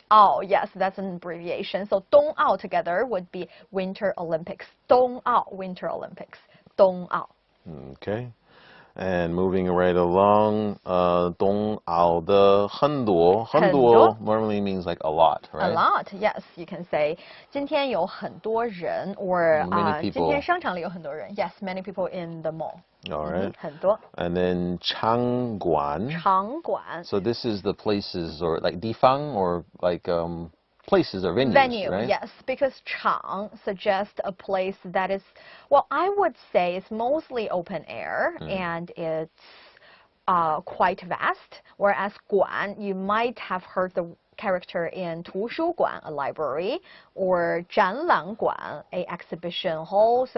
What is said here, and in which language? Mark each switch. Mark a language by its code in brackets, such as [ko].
[en] Oh, yes, that's an abbreviation. So 冬奥 together would be Winter Olympics. 冬奥, Winter Olympics. [zh] 冬奥. [en] Okay. And moving right along, [zh] 冬奥的很多. [en] 很多 normally means like a lot, right? A lot, yes. You can say [zh] 今天有很多人 [en] or [zh] 今天商场里有很多人. [en] Yes, many people in the mall. All right. [zh] 很多. [en] And then 场馆. [zh] 场馆. [en] So this is the places or like 地方 or like places or venues, Venue, right? yes, because 场 suggests a place that is, well, I would say it's mostly open air and it's quite vast, whereas 馆, you might have heard the character in 图书馆, a library, or 展览馆, a exhibition hall.